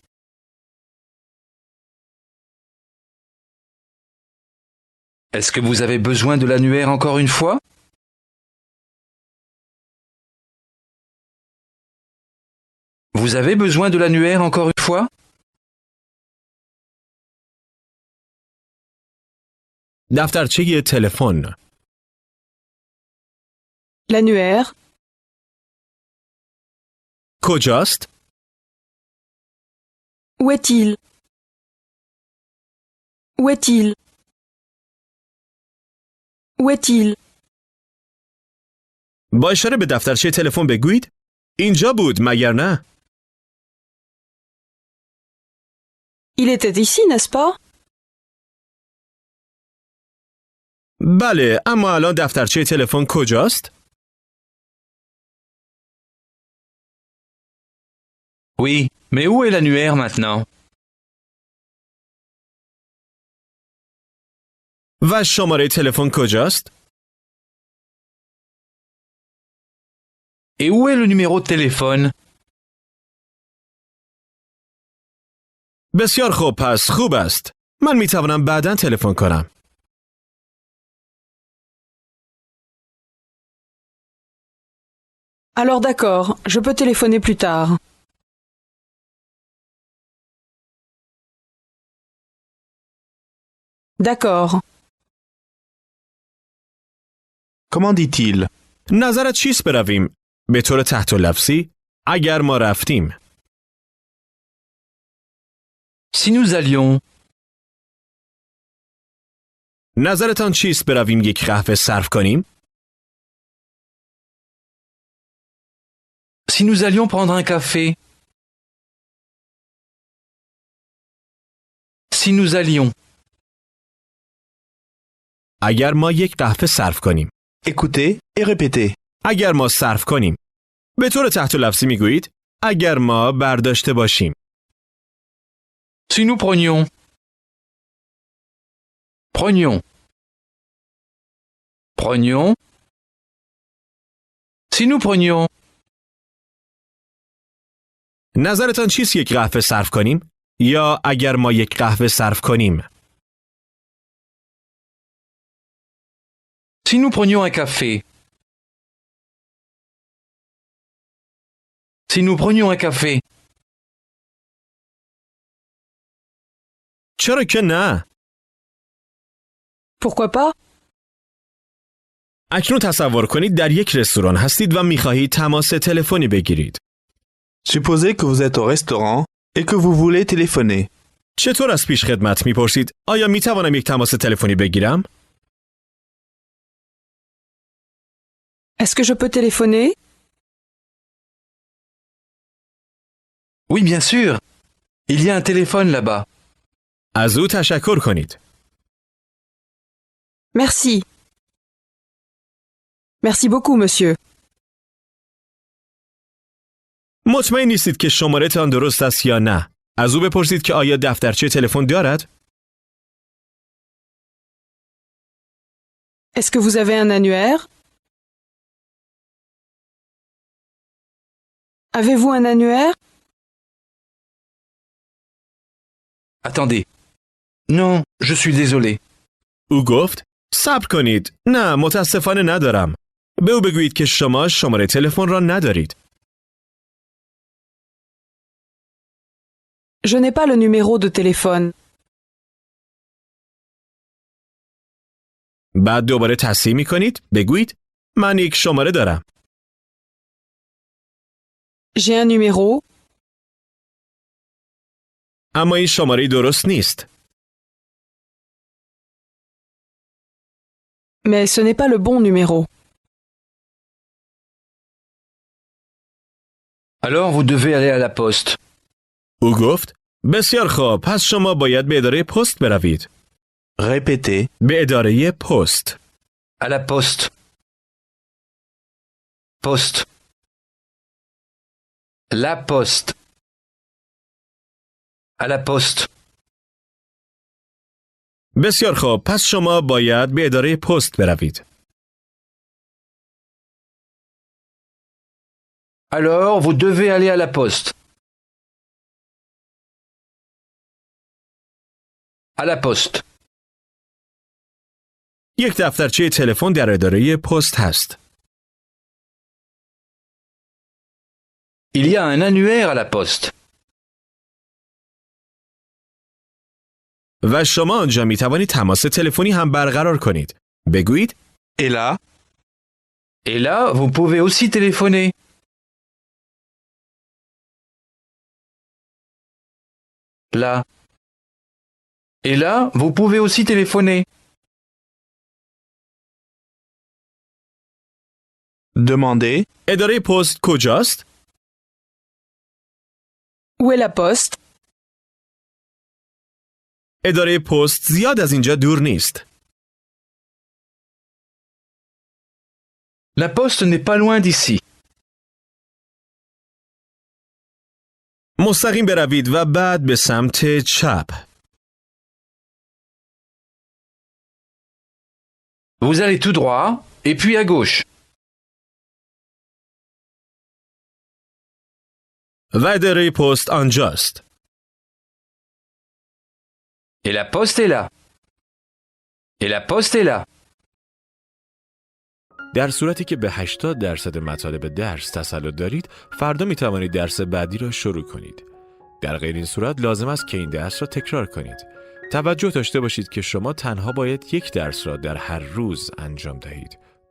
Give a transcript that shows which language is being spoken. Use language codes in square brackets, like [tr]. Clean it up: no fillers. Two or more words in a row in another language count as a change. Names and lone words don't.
[fr] Est-ce que vous avez besoin de l'annuaire encore une fois? Vous avez besoin de l'annuaire encore une fois? [fa] دفترچه تلفن. [fr] L'annuaire. [fa] کجاست؟ [fr] Où est-il? Où est-il? Où est-il? [fa] با اشاره به دفترچه تلفن بگویید اینجا بود مگر نه؟ [fr] Il était ici, n'est-ce pas? [fa] بله اما الان دفترچه تلفن کجاست؟ [fr] Oui, mais où est l'annuaire maintenant? [fa] و شماره تلفن کجاست؟ [fr] Et où est le numéro de téléphone? [fa] بسیار خوب پس خوب است. من می توانم بعداً تلفن کنم. [fr] Alors d'accord, je peux téléphoner plus tard. D'accord. comment dit-il [fa] نظرت چیست برویم؟ به طور تحت لفظی اگر ما رفتیم. [fr] Si nous allions, [fa] نظرتان چیست برویم یک قهوه صرف کنیم؟ [fr] Si nous allions prendre un café. Si nous allions. [fa] اگر ما یک قهوه صرف کنیم. [fr] Écoutez et répétez. [fa] اگر ما صرف کنیم. به طور تحت لفظی میگویید اگر ما برداشته باشیم. [fr] Si nous prenions. Prenions. Prenions. Si nous prenions. [fa] نظرتان چیست یک قهوه صرف کنیم؟ یا اگر ما یک قهوه صرف کنیم؟ [fr] Si nous prenions un café. Si nous prenions un café. [fa] چرا که نه؟ [fr] Pourquoi pas? [fa] اکنون تصور کنید در یک رستوران هستید و می‌خواهید تماس تلفنی بگیرید. [fr] Supposez que vous êtes au restaurant et que vous voulez téléphoner. [fa] چطور از پیش خدمت می‌پرسید آیا می‌توانم یک تماس تلفنی بگیرم؟ [fr] Est-ce que je peux téléphoner? Oui, bien sûr. Il y a un téléphone là-bas. [fa] از او تشکر کنید. [fr] Merci. Merci beaucoup, monsieur. [fa] مطمئن نیستید که شماره‌تان درست است یا نه. از او بپرسید که آیا دفترچه تلفن دارد؟ [fr] Est-ce que vous avez un annuaire? Avez-vous un annuaire? Attendez. Non, je suis désolé. [fa] او گفت صبر کنید. نه متاسفانه ندارم. به او بگویید که شما شماره تلفن را ندارید. [fr] Je n'ai pas le numéro de téléphone. [fa] بعد دوباره تصحیح می کنید. بگویید من یک شماره دارم. [fr] J'ai un numéro, [fa] اما این شماره درست نیست. [fr] mais ce n'est pas le bon numéro. Alors vous devez aller à la poste. [fa] او گفت بسیار خوب پس شما باید به اداره پست بروید. [fr] Répétez. [fa] به اداره پست. [fr] À la poste. Poste. La poste. À la poste. [fa] بسیار خوب پس شما باید به اداره پست بروید. [fr] Alors vous devez aller à la poste. À la poste. [fa] یک دفترچه تلفن در اداره پست هست. [fr] Il y a un annuaire à la poste. [fa] و شما آنجا می توانید تماس تلفنی هم برقرار کنید. بگویید [fr] Et là, Et là, vous pouvez aussi téléphoner. Là. Et là, vous pouvez aussi téléphoner. demandez. [fa] اداره پست کجاست؟ [fr] Où est la poste? [fa] اداره پست زیاد از اینجا دور نیست. [fr] La poste n'est pas loin d'ici. [fa] مستقیم بروید و بعد به سمت چپ. [fr] Vous allez tout droit et puis à gauche. [fa] و اداره پست آنجاست. [fr] Et la poste est là. Et la poste est là. [fa] در صورتی که به 80% مطالب درس تسلط دارید، فردا می توانید درس بعدی را شروع کنید. در غیر این صورت لازم است که این درس را تکرار کنید. توجه داشته باشید که شما تنها باید یک درس را در هر روز انجام دهید.